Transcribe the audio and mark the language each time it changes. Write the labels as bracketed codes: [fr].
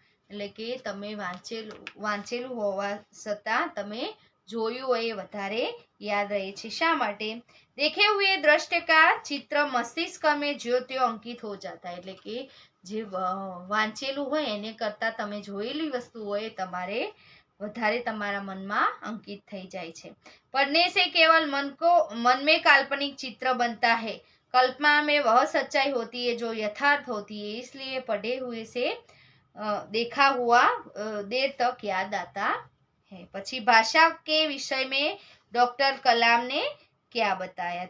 [gu] એટલે કે તમે વાંચેલું હોવા છતાં તમે જોયું હોય એ વધારે યાદ રહે છે, શા માટે? [hi] देखे हुए दृश्य का चित्र मस्तिष्क में ज्योतियों अंकित हो जाता है। [gu] એટલે કે જે વાંચેલું હોય એને કરતા તમે જોયેલી વસ્તુ હોય તમારે વધારે તમારા મનમાં અંકિત થઈ જાય છે। [hi] पढ़ने से केवल मन में काल्पनिक चित्र बनता है, कल्पना में वह सच्चाई होती है जो यथार्थ होती है, इसलिए पढ़े हुए से देखा हुआ देर तक याद आता है। પછી भाषा के विषय में डॉक्टर कलाम ने क्या बताया?